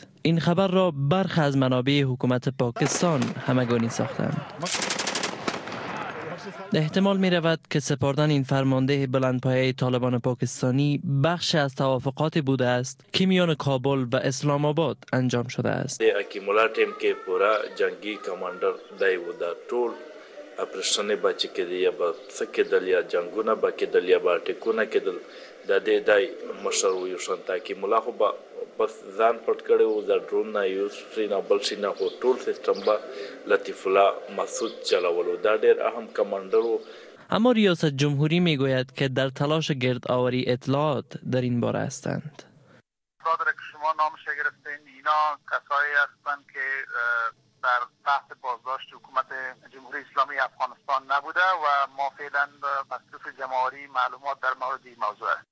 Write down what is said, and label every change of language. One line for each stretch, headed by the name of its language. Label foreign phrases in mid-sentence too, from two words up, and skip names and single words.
Persian: این خبر را برخی از منابع حکومت پاکستان همگانی ساختند. احتمال می رود که سپردن این فرمانده بلندپایه طالبان پاکستانی بخش از توافقاتی بوده است که میان کابل و اسلام آباد انجام شده است.
Pashto: حکیم الله ټیم کې پورا جنگی کمانډر دی و دا ټول اپریشن به چې کېدی یا به څه کېدل یا جنګونه به کېدل یا به ټیکونه کېدل د دې دی مشر و یو شانته حکیم الله خو به بس ځان پټ کړی و د ډرون نه یو شي نه بل شي نه خو ټول سیستم به لطیف الله مسعود چلولو دا ډېر اهم کمانډر و.
Persian: اما ریاست جمهوری میگوید که در تلاش گردآوری اطلاعات در این باره هستند. که شما نامش گرفتین اینا کسایی هستند که در تحت بازداشت حکومت جمهوری اسلامی افغانستان نبوده و ما فعلا مصرف جمهوری معلومات در مورد این موضوع است.